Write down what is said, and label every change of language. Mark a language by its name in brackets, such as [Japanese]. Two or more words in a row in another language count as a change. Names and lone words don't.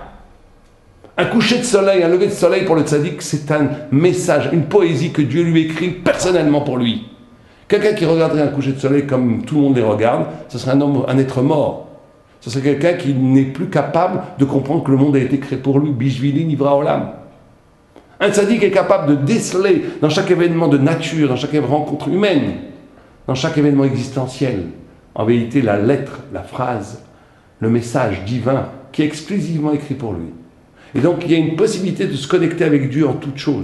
[French] Un coucher de soleil, un lever de soleil pour le tzaddik, c'est un message, une poésie que Dieu lui écrit personnellement pour lui. Quelqu'un qui regarderait un coucher de soleil comme tout le monde les regarde, ce serait un être mort. Ce serait quelqu'un qui n'est plus capable de comprendre que le monde a été créé pour lui. [Hebrew] בשבילי נברא עולם. [French] Un tzaddik est capable de déceler dans chaque événement de nature, dans chaque rencontre humaine, dans chaque événement existentiel, en vérité la lettre, la phrase, le message divin qui est exclusivement écrit pour lui. Et donc il y a une possibilité de se connecter avec Dieu en toutes choses.